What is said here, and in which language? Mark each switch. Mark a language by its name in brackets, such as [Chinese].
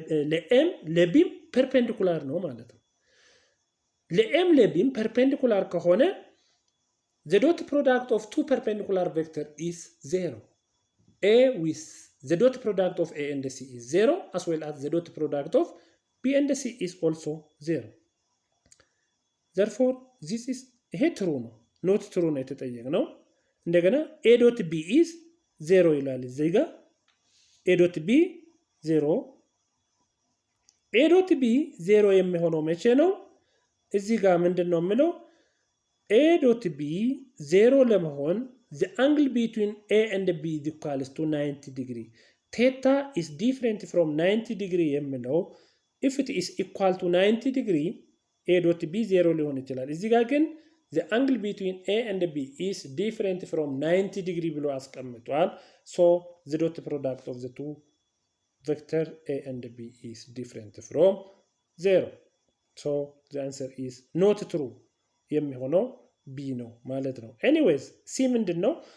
[Amharic] ለኤም ለቢም ፐርፔንዲኩላር ነው ማለት ነው። ለኤም ለቢም ፐርፔንዲኩላር ከሆነ [English] the dot product of two perpendicular vector is 0. A with the dot product of A and C is 0 as well as the dot product of B and C is also 0. Therefore, this is true ነው not true [Amharic] ነው የተጠየቅነው። እንደገና [English] A dot B is 0 [Amharic] ይላል እዚህ ጋር [English] A dot B 0 A dot B 0 [Amharic] የሚሆነው መቼ ነው? እዚህ ጋር ምንድነው የምለው [English] A dot B 0 [Amharic] ለመሆን [English] the angle between A and B is equals to 90 degree. Theta is different from 90 degree [Amharic] የሚለው [English] if it is equal to 90 degree A dot B 0 [Amharic] ሊሆን ይችላል። እዚህ ጋር ግን [English] the angle between A and B is different from 90 degree [Amharic] ብሎ አስቀምጧል። [English] So the dot product of the two vector A and B is different from 0. So the answer is not true. [Amharic] የሚሆነው B ነው ማለት ነው። [English] Anyways, [Amharic] C ምንድን ነው?